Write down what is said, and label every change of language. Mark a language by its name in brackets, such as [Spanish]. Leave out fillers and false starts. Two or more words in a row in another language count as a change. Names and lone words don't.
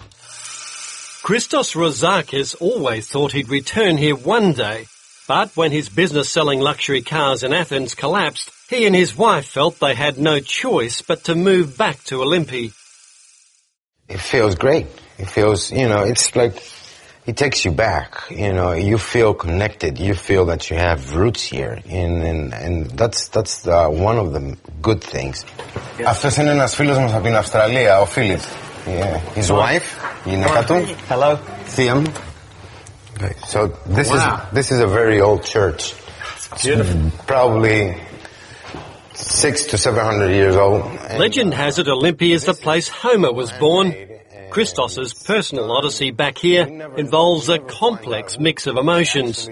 [English] Christos Rozakis always thought he'd return here one day, but when his business selling luxury cars in Athens collapsed, he and his wife felt they had no choice but to move back to Olympi. It feels great. It feels, it's like it takes you back. You feel connected. You feel that you have roots here, and that's one of the good things. [Greek] Αυτός είναι ένας φίλος μας από την Αυστραλία, ο Φίλιπ. [English] His wife, [Greek] η γυναίκα του. [English] Hello. [Greek] Θεία μου. [English] Okay, so this is a very old church. Beautiful. Probably 600 to 700 years old. Legend has it Olympi is the place Homer was born. Christos's personal Odyssey back here involves a complex mix of emotions.